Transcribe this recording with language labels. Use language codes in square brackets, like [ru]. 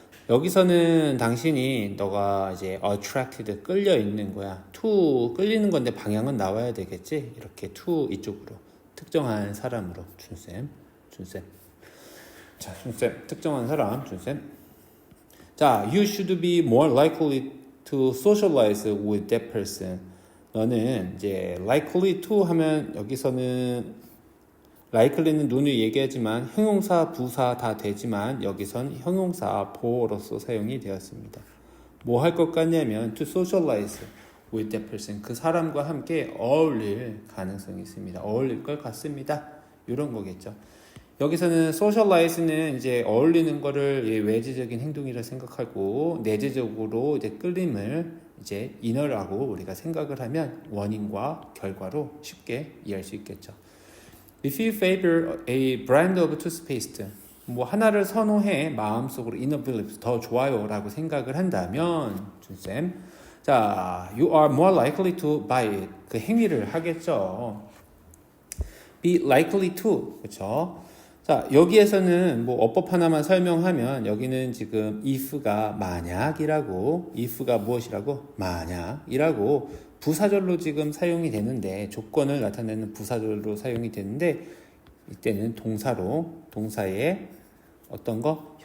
[ko] 여기서는 당신이 너가 이제 attracted 끌려 있는 거야. to 끌리는 건데 방향은 나와야 되겠지. 이렇게 to 이쪽으로 특정한 사람으로 준쌤. 자, 준쌤 특정한 사람 준쌤. [en] 자, you should be more likely to socialize with that person. [ko] 너는 이제 likely to 하면 여기서는 likely는 눈을 얘기하지만 형용사, 부사 다 되지만 여기선 형용사 보어로서 사용이 되었습니다. 뭐 할 것 같냐면 [en] to socialize with that person. [ko] 그 사람과 함께 어울릴 가능성이 있습니다. 어울릴 것 같습니다. 이런 거겠죠. 여기서는 socialize는 이제 어울리는 거를 외재적인 행동이라 생각하고 내재적으로 이제 끌림을 이제 inner라고 우리가 생각을 하면 원인과 결과로 쉽게 이해할 수 있겠죠. [en] If you favor a brand of toothpaste, [ko] 뭐 하나를 선호해 마음속으로 [en] inner beliefs [ko] 더 좋아요 라고 생각을 한다면 준쌤, 자, [en] you are more likely to buy it. [ko] 그 행위를 하겠죠. [en] be likely to, [ko] 그렇죠? 자, 여기에서는 뭐 어법 하나만 설명하면 여기는 지금 if가 만약이라고, if가 무엇이라고? 만약이라고 부사절로 지금 사용이 되는데, 조건을 나타내는 부사절로 사용이 되는데, 이때는 동사의 어떤 거?